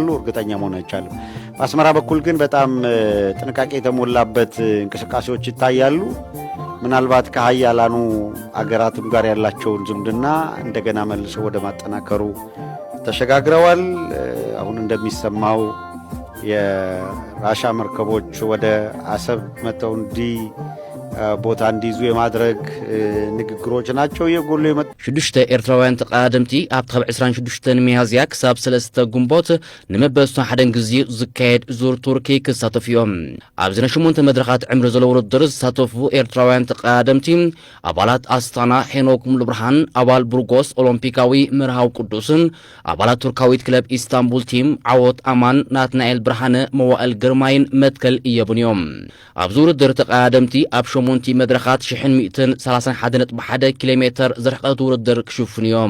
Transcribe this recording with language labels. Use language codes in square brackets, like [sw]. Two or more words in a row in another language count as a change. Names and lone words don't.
[am] እርግጠኛ መሆን አይቻልም በአስመራ በኩል ግን በጣም ጥንቃቄ የተሞላበት እንቅስቃሴዎች ይታያሉ ምናልባት ከሀያላኑ አገራትም ጋር ያላቸውን ዝምድና እንደገና መልሰው ወደ ማጠናከሩ ተሸጋግረዋል አሁን እንደሚሰማው የራሻ መርከቦች ወደ አሰብ መተው ቦታ እንዲይዙ የማድረግ ንግግሮች ናቸው የጎሉ የመጡ [ti] 6 ኤርትራውያን ተቃደምቲ ኣብ 26 ሚያዝያ ክሳብ 3 ግንቦት ንመበስቱ ሓደን ግዜ ዝካየድ ዙር ቱርኪ ክሳተፉ እዮም ኣብ ዝነ 8 መድረኻት ዕምሪ ዘለዎ ውድድር ዝሳተፉ ኤርትራውያን ተቃደምቲ ኣባላት ኣስታና ሄኖክ ሙሉብርሃን ኣባል ቡርጎስ ኦሎምፒካዊ ምርሃው ቅዱስን ኣባላት ቱርካዊት ክለብ ኢስታንቡል ቲም ዓወት ኣማን ናትናኤል ብርሃነ መዋእል ግርማይን መትከል እየቡን ኣብ ዙር ውድድር ተቃደምቲ ኣብ ሞንቲ መድረኻት 131.1 ኪሎ ሜትር ዝርሕቀት ውድድር ክሽፍኑ እዮም